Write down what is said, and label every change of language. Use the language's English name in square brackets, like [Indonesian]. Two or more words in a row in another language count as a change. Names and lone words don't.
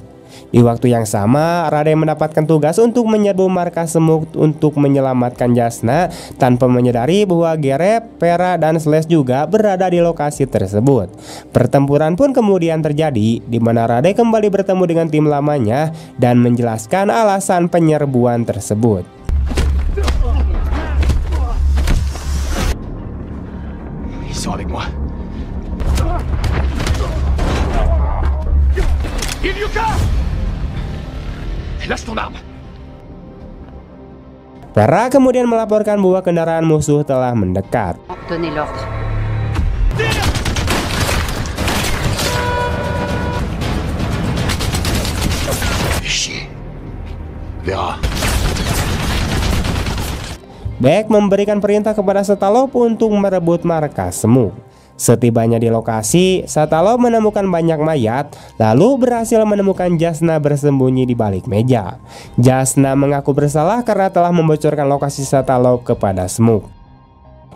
[Indonesian] Di waktu yang sama, Rade mendapatkan tugas untuk menyerbu markas Smoke untuk menyelamatkan Jasna tanpa menyadari bahwa Gareth, Vera, dan Slash juga berada di lokasi tersebut. Pertempuran pun kemudian terjadi, di mana Rade kembali bertemu dengan tim lamanya dan menjelaskan alasan penyerbuan tersebut. [French] Ils sont avec moi. Ilyuka! Lâche ton arme! [Indonesian] Vera kemudian melaporkan bahwa kendaraan musuh telah mendekat. [French] Donnez l'ordre. Chier. Vera. [Indonesian] Beck memberikan perintah kepada Satalov untuk merebut markas Smoke. Setibanya di lokasi, Satalov menemukan banyak mayat, lalu berhasil menemukan Jasna bersembunyi di balik meja. Jasna mengaku bersalah karena telah membocorkan lokasi Satalov kepada Smoke.